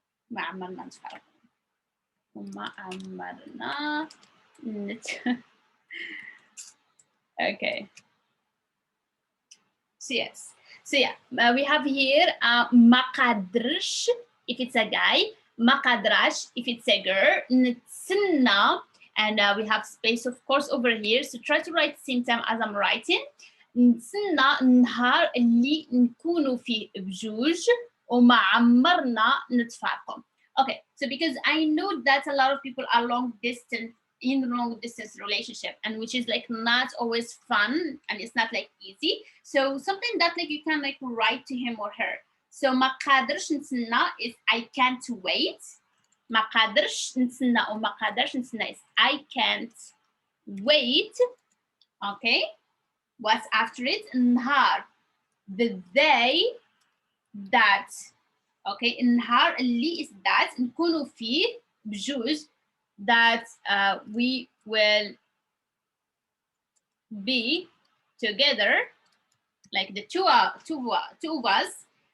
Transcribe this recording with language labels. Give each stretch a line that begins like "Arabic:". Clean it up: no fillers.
Arabic: ما عمرنا نتفرق وما عمرنا Okay.
English: So yes. So yeah, we have here
Arabic: ما قادرش
English: if it's a guy,
Arabic: ما قادراش
English: if it's a girl, نتسنى, and we have space of course over here. So try to write same time as I'm writing.
Arabic: نتسنى النهار اللي نكونوا فيه بجوج وما عمرنا نتفارقوا.
English: Okay, so because I know that a lot of people are long distance relationship, and which is like not always fun and it's not like easy. So something that like you can like write to him or her. So
Arabic: ما قادرش نتسنى
English: is I can't wait.
Arabic: ما قادرش نتسنى أو ما قادرش نتسنى
English: is I can't wait. Okay, what's after it? نهار, the day that. Okay,
Arabic: نهار اللي
English: is that
Arabic: نكونوا فيه بجوج,
English: that we will be together, like the two of us.